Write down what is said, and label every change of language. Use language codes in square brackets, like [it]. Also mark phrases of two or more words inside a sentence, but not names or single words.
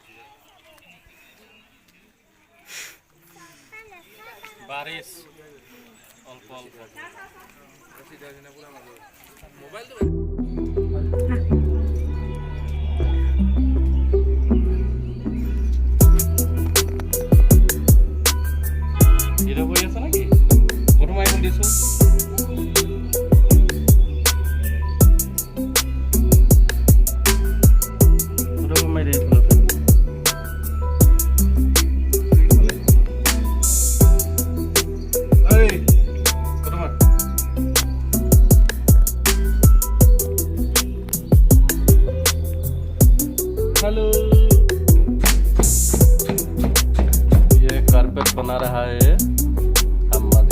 [as] বাৰিছ অল্প অল্প মোবাইলটো ভিডিঅ' কৰি আছা নেকি? ফটো মাৰিব দিছোঁ। ফটো মাৰি দিছিলোঁ। [hi] हेलो, ये कारपेट बना रहा है अम्मा जी।